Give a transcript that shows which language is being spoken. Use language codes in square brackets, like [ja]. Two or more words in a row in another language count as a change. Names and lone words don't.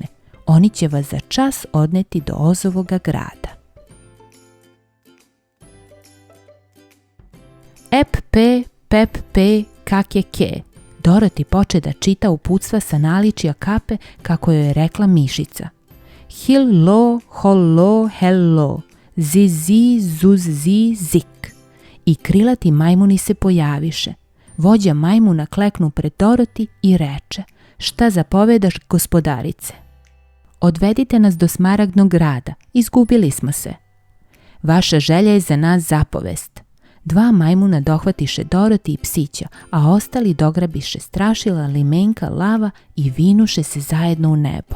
[sr] Oni će vas za čas odneti do Ozovoga grada. Ep pe, pep pe, kak je ke. Dorothy poče da čita uputstva sa naličja kape kako joj je rekla mišica. Hil lo, hol lo, hel lo, zi zi, zuz zi, zik. I krilati majmuni se pojaviše. Vođa majmuna kleknu pred Dorothy i reče: šta zapovedaš, gospodarice? Odvedite nas do Smaragdnog grada, izgubili smo se. Vaša želja je za nas zapovest. Dva majmuna dohvatiše Dorothy i psića, a ostali dograbiše Strašila, limenka, lava i vinuše se zajedno u nebo.